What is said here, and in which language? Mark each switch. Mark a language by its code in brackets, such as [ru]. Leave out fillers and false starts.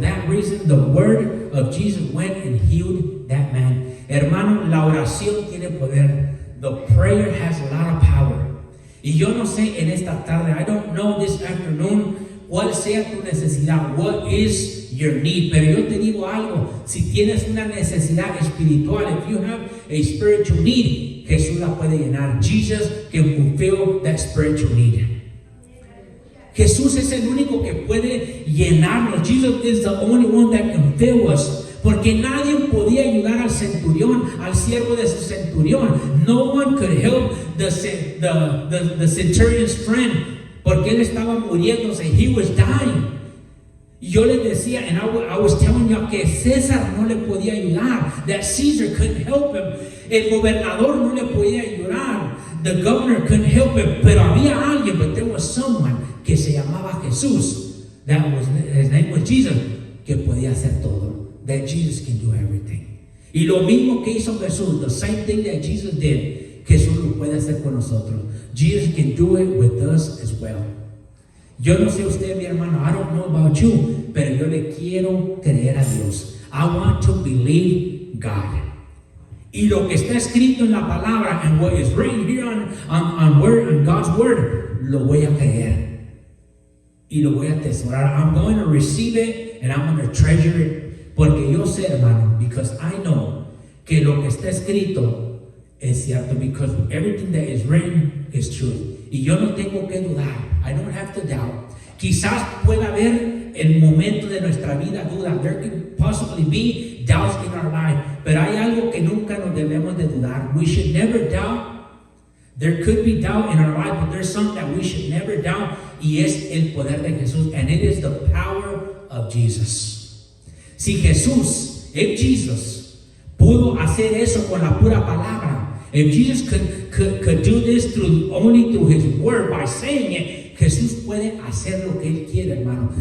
[en] That reason, the word of Jesus went and healed that man. [es] Hermano, la oración tiene poder. [en] The prayer has a lot of power. [es] Y yo no sé en esta tarde, [en] I don't know this afternoon, [es] cuál sea tu necesidad, [en] what is your need. [es] Pero yo te digo algo, si tienes una necesidad espiritual, [en] if you have a spiritual need, [es] Jesús la puede llenar. [en] Jesus can fulfill that spiritual need. [es] Jesús es el único que puede llenarnos. [en] Jesus is the only one that can fill us. [es] Porque nadie podía ayudar al centurión, al siervo de su centurión. [en] No one could help the centurion's friend, [es] porque él estaba muriéndose. [en] He was dying. [es] Y yo les decía, [en] and I was telling you [es] que César no le podía ayudar. [en] That Caesar couldn't help him. [es] El gobernador no le podía ayudar. [en] The governor couldn't help him. [es] Pero había alguien, [en] but there was someone [es] que se llamaba Jesús. [en] His name was Jesus, [es] que podía hacer todo. [en] That Jesus can do everything. [es] Y lo mismo que hizo Jesús, [en] the same thing that Jesus did, [es] Jesús lo puede hacer con nosotros. [en] Jesus can do it with us as well. [es] Yo no sé usted, mi hermano, [en] I don't know about you, [es] pero yo le quiero creer a Dios. [en] I want to believe God. [es] Y lo que está escrito en la palabra, [en] and what is written here on God's word, [es] lo voy a creer. Y lo voy a atesorar. [en] I'm going to receive it and I'm going to treasure it. [es] Porque yo sé, hermano, [en] because I know [es] que lo que está escrito es cierto, [en] because everything that is written is true. [es] Y yo no tengo que dudar. [en] I don't have to doubt. [es] Quizás pueda haber el momento de nuestra vida duda. [en] There can possibly be doubts in our life. [es] Pero hay algo que nunca nos debemos de dudar. [en] We should never doubt. There could be doubt in our life, but there's something that we should never doubt. [es] Y es el poder de Jesús. [en] And it is the power of Jesus. [es] Si Jesús, [en] if Jesus, [es] pudo hacer eso con la pura palabra, [en] if Jesus could do this only through His word, by saying it, [es] Jesús puede hacer lo que Él quiere, hermano.